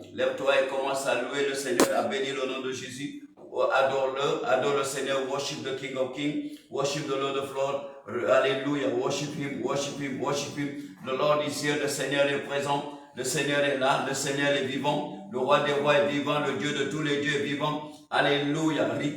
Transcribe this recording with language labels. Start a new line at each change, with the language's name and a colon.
French: Lève-toi et commence à louer le Seigneur, à bénir le nom de Jésus. Adore le Seigneur,
English: worship the King of Kings, worship the Lord of Lords. Alléluia, worship Him, worship Him, worship Him. The Lord is here,
French: le Seigneur est présent, le Seigneur est là, le Seigneur est vivant, le roi des rois est vivant, le Dieu de tous les dieux est vivant. Alléluia.